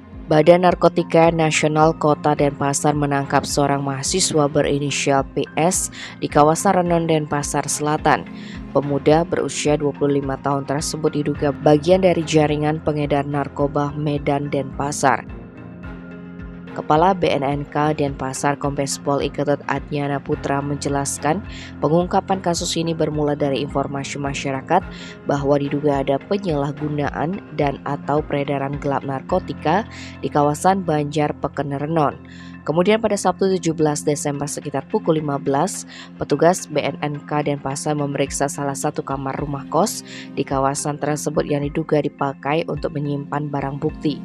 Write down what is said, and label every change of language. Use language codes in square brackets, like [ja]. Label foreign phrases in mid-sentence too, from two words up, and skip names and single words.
[id] Badan Narkotika Nasional Kota Denpasar menangkap seorang mahasiswa berinisial PS di kawasan Renon Denpasar Selatan. Pemuda berusia 25 tahun tersebut diduga bagian dari jaringan pengedar narkoba Medan Denpasar. Kepala BNNK Denpasar Kombes Pol Iketut Adnyana Putra menjelaskan pengungkapan kasus ini bermula dari informasi masyarakat bahwa diduga ada penyalahgunaan dan atau peredaran gelap narkotika di kawasan Banjar Peken Renon. Kemudian pada Sabtu 17 Desember sekitar pukul 15, petugas BNNK Denpasar memeriksa salah satu kamar rumah kos di kawasan tersebut yang diduga dipakai untuk menyimpan barang bukti.